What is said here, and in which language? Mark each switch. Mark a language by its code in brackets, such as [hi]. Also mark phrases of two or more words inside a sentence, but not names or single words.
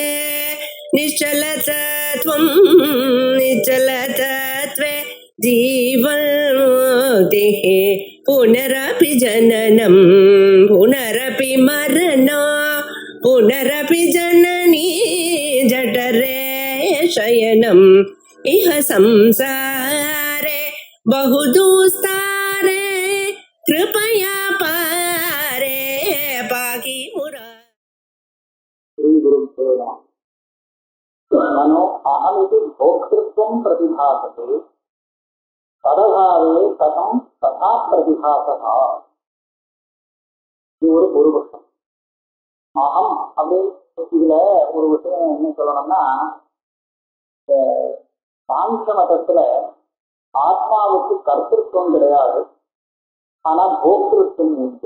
[sa] निश्चलतत्वं निश्चलतत्वे जीवन्मुक्तिः पुनरपि जननं पुनरपि मरणं पुनरपि जननी जठरे शयनम् इह संसारे बहुदुस्तारे कृपया पारे पाहि मुरारे। मनो अहमिति भोक्तृत्वं प्रतिभासते तदभावे कथं तथा प्रतिभासः. [ta] இது ஒரு பூர்வபக்ஷம். அகம் அப்படின்னு இதுல ஒரு விஷயம் என்ன சொல்லணும்னா, சாங்கிய மதத்துல ஆத்மாவுக்கு கர்த்திருவம் கிடையாது, ஆனா போக்திருத்துவம் உண்டு.